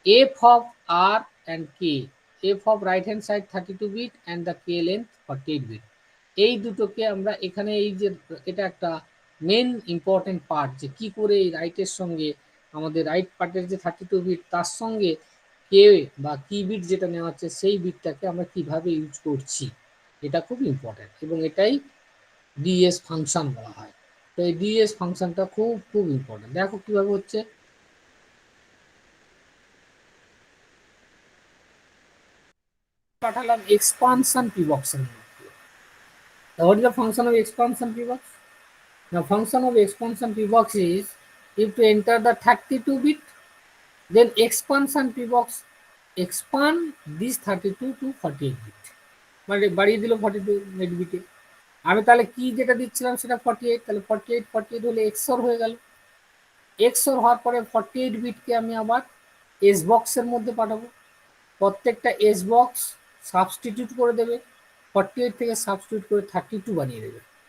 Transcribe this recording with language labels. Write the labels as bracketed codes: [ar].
[en] f of r and k, f of right hand side 32-bit and the k length 48-bit, [bn] এই দুটোকে আমরা এখানে এই যে এটা একটা মেন ইম্পর্টেন্ট পার্ট, যে কি করে এই রাইটের সঙ্গে আমাদের রাইট পার্টের যে 32-বিট তার সঙ্গে কে বা কি বিট যেটা নেওয়া হচ্ছে সেই বিটটাকে আমরা কিভাবে ইউজ করছি, এটা খুব ইম্পর্টেন্ট এবং এটাই ডিএস ফাংশন বলা হয়। তো এই ডিএস ফাংশনটা খুব খুব ইম্পর্টেন্ট। দেখো কিভাবে হচ্ছে, পাঠালাম এক্সপানশন পিবক্সের মধ্যে। [en] What is the function of expansion pbox? The function of expansion pbox is if to enter the 32-bit, then expansion pbox expand this 32 to 48-bit, [bn] মানে বাড়িয়ে দিল 42 বিটে। আমি তাহলে কি যেটা দিচ্ছিলাম সেটা 48, তাহলে 48 হলে এক্সর হয়ে গেল। এক্সর হওয়ার পরে 48-বিটকে আমি আবার এস বক্সের মধ্যে পাঠাবো। প্রত্যেকটা এস বক্স সাবস্টিটিউট করে দেবে, 48 থেকে সাবস্টিটিউট করে 32 বানিয়ে দেবে।